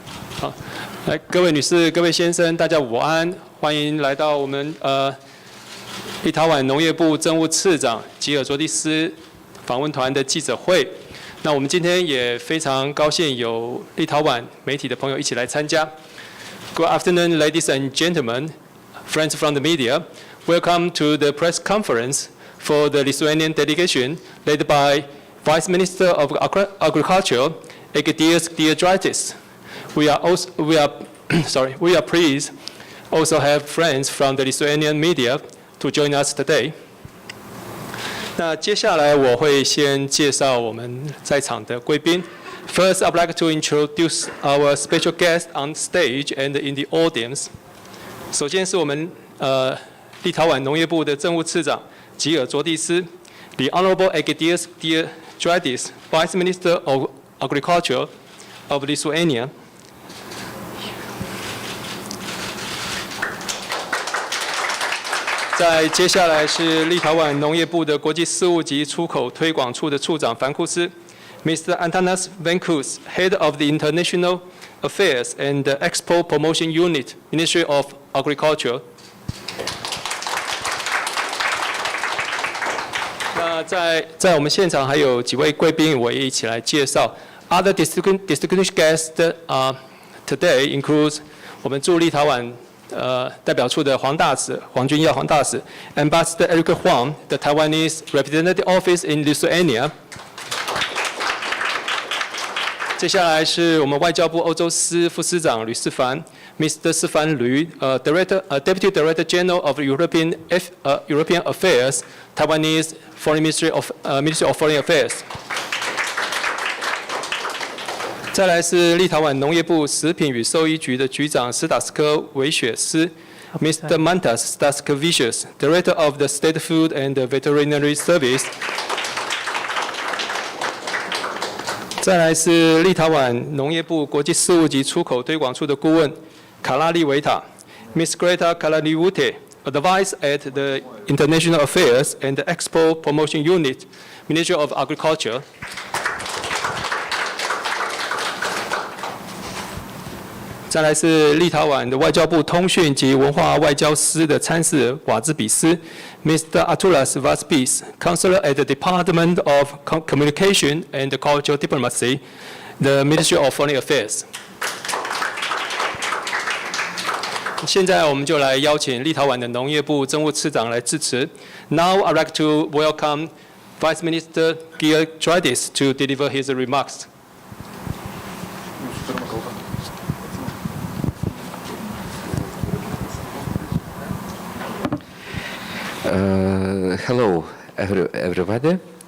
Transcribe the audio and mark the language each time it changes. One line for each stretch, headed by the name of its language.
Chinese: 好，来，各位女士、各位先生，大家午安，欢迎来到我们立陶宛农业部政务次长吉尔卓帝斯访问团的记者会。那我们今天也非常高兴有立陶宛媒体的朋友一起来参加。
English: Good afternoon, ladies and gentlemen, friends from the media. Welcome to the press conference for the Lithuanian delegation led by Vice Minister of Agriculture, Egidijus Diedraitis. We are pleased also have friends from the Lithuanian media to join us today.
Chinese: 那接下来我会先介绍我们在场的贵宾。
English: First, I'd like to introduce our special guest on stage and in the audience.
Chinese: 首先是我们立陶宛农业部的政务次长吉尔卓帝斯
English: ，The Honorable Egidijus Diedraitis, Vice Minister of Agriculture of Lithuania.
Chinese: 在接下来是立陶宛农业部的国际事务及出口推广处的处长凡库斯 ，Mr.
English: Antanas Venkus, Head of the International Affairs and Export Promotion Unit, Ministry of Agriculture.
Chinese: 那在我们现场还有几位贵宾，我也一起来介绍。
English: Other distinguished guests today includes
Chinese: 我们驻立陶宛代表处的黄大使黄君耀黄大使
English: ，Ambassador Eric Huang, the Taiwanese Representative Office in Lithuania.
Chinese: 接下来是我们外交部欧洲司副司长吕世凡 ，Mr.
English: 世凡吕，Deputy Director General of European Affairs, Taiwanese Ministry of Foreign Affairs.
Chinese: 再来是立陶宛农业部食品与兽医局的局长斯塔斯科维雪斯 ，Mr.
English: Mantas Staskevicius, Director of the State Food and Veterinary Service.
Chinese: 再来是立陶宛农业部国际事务及出口推广处的顾问卡拉利维塔
English: ，Miss Greta Kalaliute, Advisor at the International Affairs and Export Promotion Unit, Ministry of Agriculture.
Chinese: 再来是立陶宛的外交部通讯及文化外交司的参事瓦兹比斯 ，Mr.
English: Arturas Vaspis, Counselor at the Department of Communication and Cultural Diplomacy, the Ministry of Foreign Affairs.
Chinese: 现在我们就来邀请立陶宛的农业部政务次长来致辞。
English: Now I'd like to welcome Vice Minister Diedraitis to deliver his remarks. Hello, everybody.